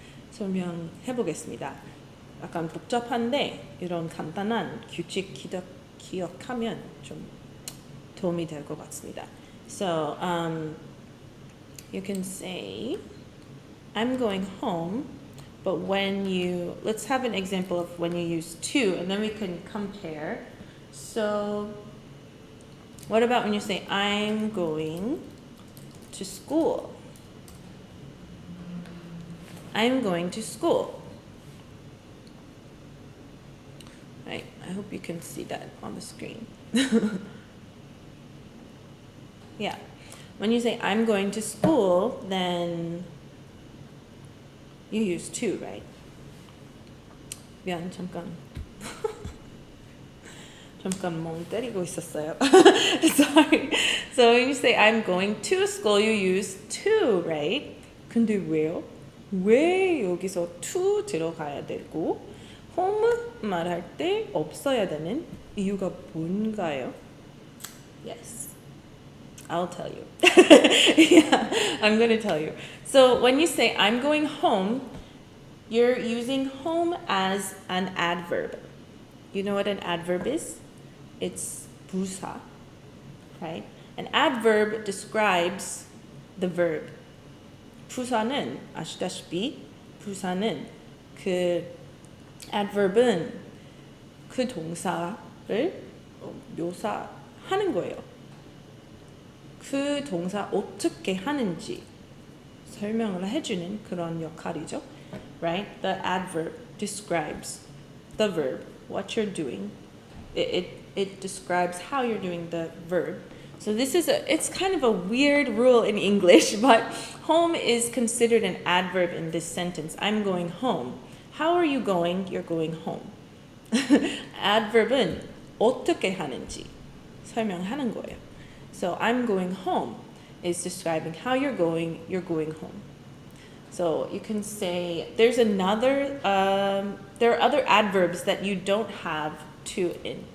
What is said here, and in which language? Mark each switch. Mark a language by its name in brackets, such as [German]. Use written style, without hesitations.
[Korean] 설명해 보겠습니다. 약간 복잡한데 이런 간단한 규칙 기억하면 좀 도움이 될 것 같습니다. [English] So you can say I'm going home. But when let's have an example of when you use to, and then we can compare. So, what about when you say, I'm going to school? I'm going to school. Right, I hope you can see that on the screen. Yeah, when you say, I'm going to school, then you use to, right? [Korean] 미안, 잠깐 멍 때리고 있었어요. [English] Sorry. So when you say I'm going to school, you use to, right? [Korean] 근데 왜요? 왜 여기서 to 들어가야 되고 home 말할 때 없어야 되는 이유가 뭔가요? [English] Yes. I'll tell you. Yeah, I'm going to tell you. So when you say I'm going home, you're using home as an adverb. You know what an adverb is? It's 부사, right? An adverb describes the verb. [Korean] 부사는 아시다시피 부사는 adverb은 그 동사를 묘사하는 거예요. 그 동사 어떻게 하는지 설명을 해주는 그런 역할이죠. [English] Right? The adverb describes the verb, what you're doing. It describes how you're doing the verb. So it's kind of a weird rule in English, but home is considered an adverb in this sentence. I'm going home. How are you going? You're going home. [Korean] adverb은 어떻게 하는지 설명하는 거예요. [English] So I'm going home is describing how you're going home. So you can say there are other adverbs that you don't have to in.